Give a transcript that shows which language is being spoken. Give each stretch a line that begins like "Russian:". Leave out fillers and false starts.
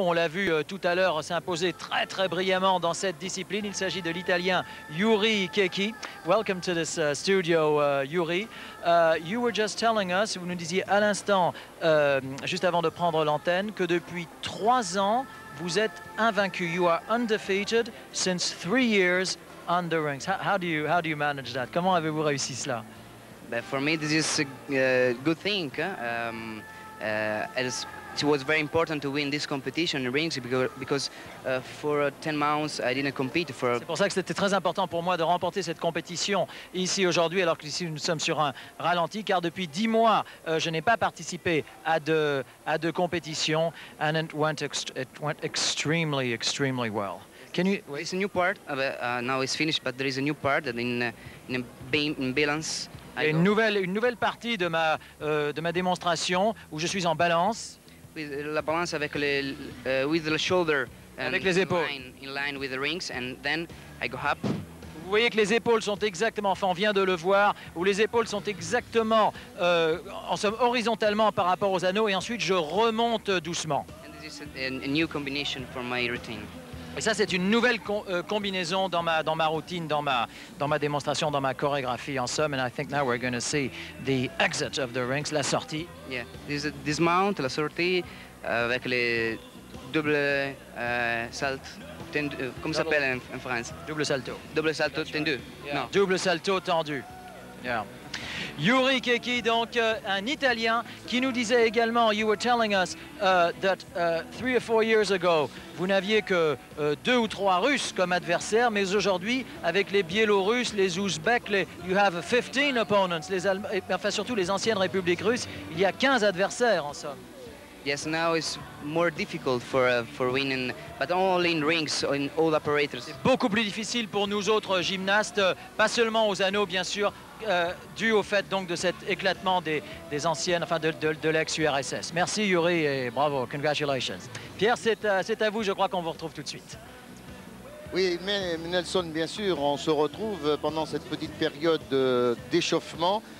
French: On l'a vu tout à l'heure s'imposer très brillamment dans cette discipline. Il s'agit de l'Italien Yuri Kekki.
English: Welcome to this studio, Yuri. You were just telling us,
French: vous nous disiez à l'instant, juste avant de prendre l'antenne, que depuis 3 ans, vous êtes invaincu.
English: You are undefeated since 3 years on the rings. How do you manage that?
French: Comment avez-vous réussi cela?
English: But for me, this is a good thing. As it was very important to win this competition in rings because for 10 months I didn't compete for.
French: C'est pour ça que c'était très important pour moi de remporter cette compétition ici aujourd'hui, alors qu'ici nous sommes sur un ralenti, car depuis 10 mois je n'ai pas participé à de compétitions,
English: and it went extremely well. Can you? It's a new part. Now it's finished, but there is a new part in balance.
French: Il y a une nouvelle partie de ma démonstration où je suis en balance. La balance avec
English: with the shoulder.
French: Avec les épaules.
English: In line with the rings, and then I go up.
French: Vous voyez que les épaules sont exactement, enfin on vient de le voir, où les épaules sont exactement, en somme, horizontalement par rapport aux anneaux, et ensuite je remonte doucement.
English: And this is a new combination for my routine.
French: Et ça, c'est une nouvelle combinaison dans ma routine, dans ma démonstration, dans ma chorégraphie, en somme.
English: And I think now we're going to see the exit of the rings,
French: la sortie.
English: Yeah, this mount,
French: la sortie, avec les double salto, comment ça s'appelle en France? Double salto. Double salto tendu.
English: Yeah.
French: Non. Double salto tendu.
English: Yeah.
French: Yuri Kekki, donc un Italien qui nous disait également,
English: you were telling us that 3 or 4 years ago,
French: vous n'aviez que 2 ou 3 Russes comme adversaires, mais aujourd'hui, avec les Biélorusses, les Ouzbeks,
English: you have 15 opponents,
French: enfin surtout les anciennes républiques russes, il y a 15 adversaires en somme.
English: Yes, now it's more difficult for winning, but only in rings, in all apparatus.
French: C'est beaucoup plus difficile pour nous autres gymnastes, pas seulement aux anneaux bien sûr, dû au fait donc de cet éclatement des anciennes, enfin de l'ex-URSS. Merci Yuri et bravo,
English: congratulations.
French: Pierre, c'est à vous, je crois qu'on vous retrouve tout de suite. Oui, mais Nelson, bien sûr, on se retrouve pendant cette petite période d'échauffement.